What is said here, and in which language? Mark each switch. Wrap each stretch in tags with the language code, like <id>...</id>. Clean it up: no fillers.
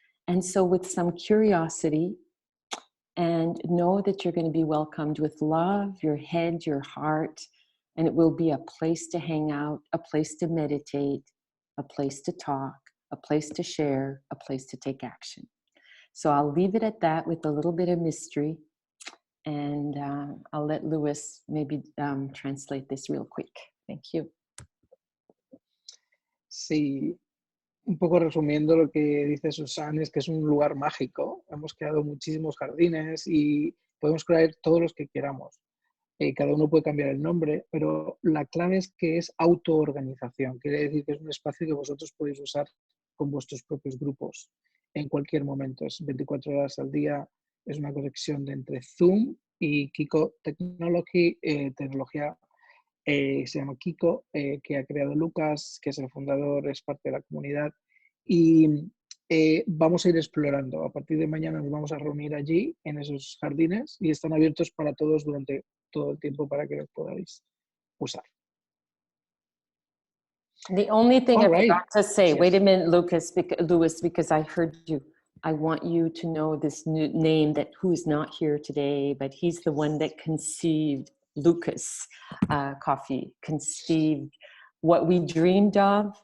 <en>And so with some curiosity, and know that you're going to be welcomed with love, your head, your heart, and it will be a place to hang out, a place to meditate, a place to talk, a place to share, a place to take action. So I'll leave it at that with a little bit of mystery, and I'll let Luis maybe translate this real quick. Thank you.</en> <es>Sí, un poco resumiendo lo que dice Susan, es que es un lugar mágico. Hemos creado muchísimos jardines y podemos crear todos los que queramos. Cada uno puede cambiar el nombre, pero la clave es que es autoorganización. Quiere decir que es un espacio que vosotros podéis usar con vuestros propios grupos en cualquier momento. Es 24 horas al día. Es una conexión entre Zoom y Kiko Technology, tecnología. Se llama Kiko, que ha creado Lucas, que es el fundador, es parte de la comunidad, y vamos a ir explorando. A partir de mañana nos vamos a reunir allí, en esos jardines, y están abiertos para todos durante todo el tiempo para que los podáis usar.</es> <en>The only thing I forgot to say, Yes. wait a minute, Louis, because I heard you. I want you to know this new name that who's not here today, but he's the one that conceived Lucas Coffee, conceived what we dreamed of.</en>